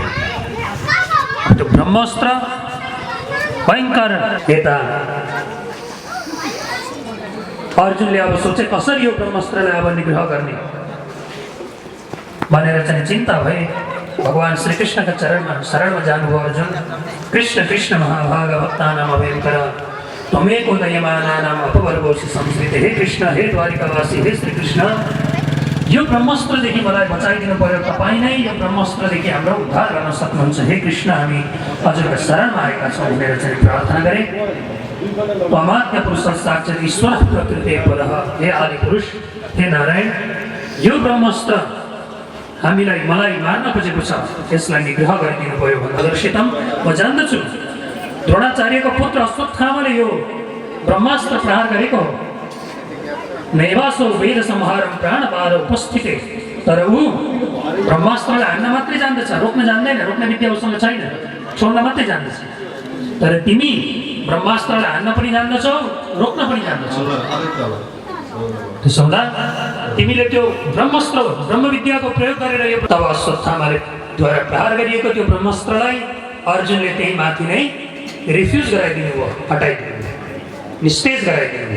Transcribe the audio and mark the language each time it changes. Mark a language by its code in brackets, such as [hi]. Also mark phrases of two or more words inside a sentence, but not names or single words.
[ne] त्यो ब्रह्मास्त्र भयङ्कर। यता अर्जुनले अब सोचे कसरी यो ब्रह्मास्त्रलाई अब निग्रह गर्ने भनेर चाहिँ चिन्ता भए। भगवान श्रीकृष्णका शरणमा जानुभयो अर्जुन। [sa] कृष्ण महाभाग भक्तानाम अभयङ्कर त्वमेको दयमानानाम अपवर्गोऽसि संस्कृते। [ne] हे कृष्ण, हे द्वारिकावासी, हे श्रीकृष्ण, यो ब्रह्मास्त्रदेखि मलाई बचाइदिनु पर्यो। तपाईँ नै यो ब्रह्मास्त्रदेखि हाम्रो उद्धार गर्न सक्नुहुन्छ। हे कृष्ण, हामी हजुरका शरणमा आएका छौँ भनेर चाहिँ प्रार्थना गरे। [sa] त्वमाद्य पुरुष साक्षात् ईश्वर प्रकृते परः। [ne] हे आदि पुरुष, हे नारायण, यो ब्रह्मास्त्र मलाई मार्न खोजेको छ, यसलाई निग्रह गरिदिनु पर्यो भन्दा म जान्दछु द्रोणाचार्यको पुत्र अश्वत्थामाले यो ब्रह्मास्त्र प्रहार गरेको हो। [sa] नैवासो वेद संहारम प्राणपार उपस्थिते। [ne] तर ऊ ब्रह्मास्त्रलाई हान्न मात्रै जान्दछ, रोक्न जान्दैन। रोक्ने विद्या उसँग छैन, छोड्न मात्रै जान्दछ। तर तिमी ब्रह्मास्त्रलाई हान्न पनि जान्दछौ, रोक्न पनि जान्दछौ। त्यसो हुँदा तिमीले त्यो ब्रह्मास्त्र, ब्रह्मविद्याको प्रयोग गरेर यो तब अश्वत्थामाले द्वारा प्रहार गरिएको त्यो ब्रह्मास्त्रलाई अर्जुनले त्यही माथि नै रिफ्युज गराइदिनु भयो, हटाइदिनु भयो, निस्तेज गराइदिनु भयो।